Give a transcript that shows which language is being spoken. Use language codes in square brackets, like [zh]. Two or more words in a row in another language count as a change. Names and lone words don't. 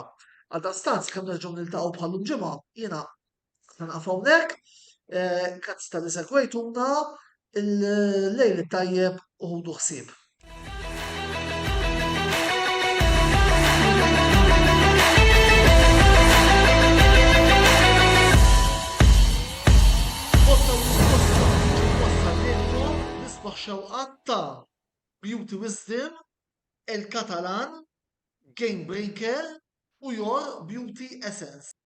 [mt] Għaldaqstant kemm nerġgħu niltaqgħu bħallum ġimgħa jiena ħanqaf hawnhekk, grazzi tal-li segwejtuna, il-lejl tajjeb u ħudu ħsieb. Xewqat ta' Beauty Wisdom, El Catalan, Game Breaker u Your Beauty Essence.